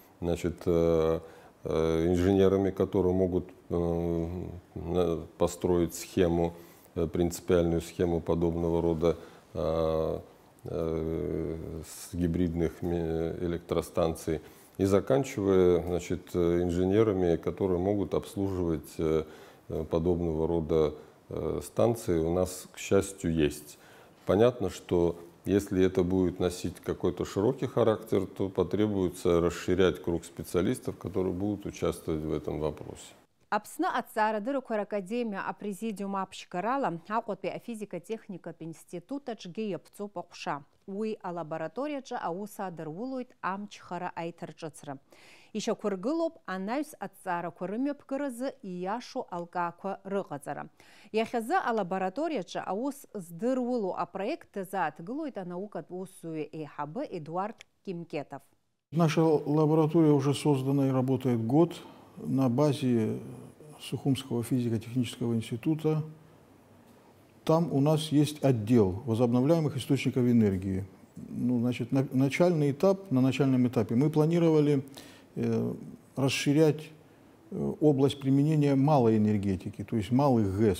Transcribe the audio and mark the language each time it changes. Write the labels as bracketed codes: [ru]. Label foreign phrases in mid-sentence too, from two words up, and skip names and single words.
[ru] инженерами, которые могут построить схему, принципиальную схему подобного рода с гибридных электростанций, и заканчивая инженерами, которые могут обслуживать подобного рода станции, у нас, к счастью, есть. Понятно, что если это будет носить какой-то широкий характер, то потребуется расширять круг специалистов, которые будут участвовать в этом вопросе. [ab] Аԥсны аҭҵаарадырақәа ракадемиа апрезидиум аԥшьгарала Аҟәатәи афизика-техникатә институтаҿгьы иаԥҵоуп аҟәша. Уи алабораториаҿы аус адырулоит амчхара аиҭарҿыцра. Ишьақәыргылоуп анаҩс аҭҵаарақәа рымҩаԥгаразы ииашоу алкаақәа рыҟаҵара. Иахьазы алабораториаҿы аус здырулоу апроект дазааҭгылоит анаукатә усзуҩы еиҳабы Эдуард Кимкетов. [ru] Наша лаборатория уже создана и работает год на базе Сухумского физико-технического института. Там у нас есть отдел возобновляемых источников энергии. На начальном этапе мы планировали расширять область применения малой энергетики, то есть малых ГЭС.